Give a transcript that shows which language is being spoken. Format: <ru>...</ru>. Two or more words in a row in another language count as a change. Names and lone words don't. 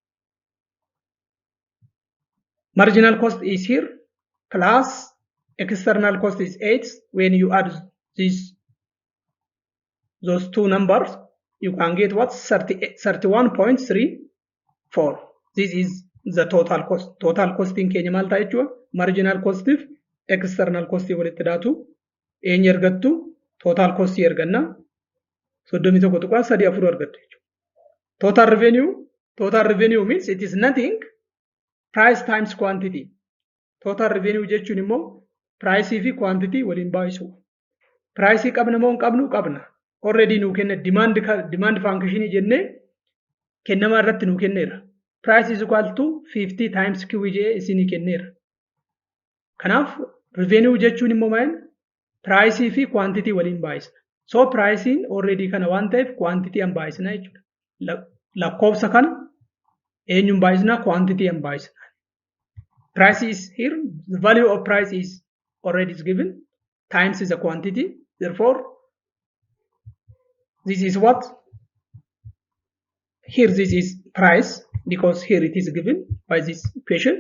<en>Marginal cost is here. plus external cost is 8. When you add those two numbers, you can get what? 31.34. This is the total cost. Total costing</en> <om>keenya maal ta'a jechuudha?</om> <en>Marginal cost</en> <om>if</om> <en>external cost</en> <om>walitti daatu eenyu argattu?</om> <en>Total cost</en> <om>arganna. 31.34 argattu jechuudha.</om> <en>Total revenue means it is nothing. Price times quantity. Total revenue</en> <om>jechuun immoo</om> <en>price fi quantity</en> <om>waliin baay'isu. Price qabna moo hin qabnu? Qabna. Already nuu kenna</om> <en>demand function</en> <om>jennee kennamaa irratti nuu kenneera.</om> <en>Price is equal to 50 times QJ</en> <om>isinii kenneera. Kanaaf revenue jechuun immoo maal? Price fi quantity waliin baay'isna.</om> <en>So pricing already</en> <om>kana waan ta'eef quantity an baay'isna jechuudha. Lakkoofsa kana eenyuun baay'isna? Quantity an baay'isna.</om> <en>Price is here. The value of price is already given. Times is a quantity. Therefore, this is what? Here this is price because here it is given by this equation.</en>